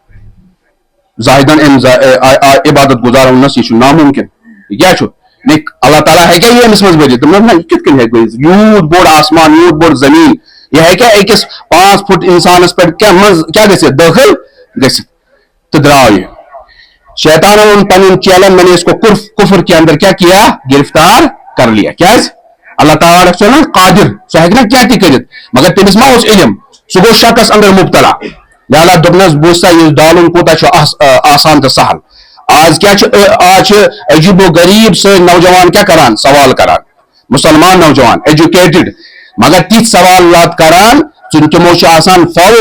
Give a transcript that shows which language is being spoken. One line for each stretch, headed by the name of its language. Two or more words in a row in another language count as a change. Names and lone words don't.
Kashmiri: زاہدن عبادت گزار ووٚننس یہِ چھُ نامُمکِن یہِ کیٛاہ چھُ اللہ تعالیٰ ہیٚکیٛاہ یہِ أمِس منٛز بٔرِتھ دوٚپنس نہ یہِ کِتھ کٔنۍ ہیٚکہِ بٔرِتھ یوٗت بوٚڑ آسمان یوٗت بوٚڑ زمیٖن یہِ ہیٚکیٛاہ أکِس 5 فُٹ انسانس پٮ۪ٹھ منٛز کیٛاہ گٔژھِتھ دٲخل گٔژھِتھ تہٕ درٛاو یہِ شیطانن ووٚن پنٕنٮ۪ن چیلن میں
Urdu: نے اس کو کفر کے اندر کیا کیا گرفتار کر لیا
Kashmiri: کیٛازِ اللہ تعالیٰ چھُ نا قادر سُہ ہیٚکہِ نا کیٚنٛہہ تہِ کٔرِتھ مگر تٔمِس ما اوس علم سُہ گوٚو شکس اندر مبتلا لہٰذا دوٚپنس بوٗز سا یہِ ڈالُن کوٗتاہ چھُ آسان تہٕ سہل آز چھِ عجیب و غریٖب سٲنۍ نوجوان کیٛاہ کران سوال کران مسلمان نوجوان ایجوکیٹڈ مگر تِتھۍ سوالات کران تِمو چھِ آسان فالو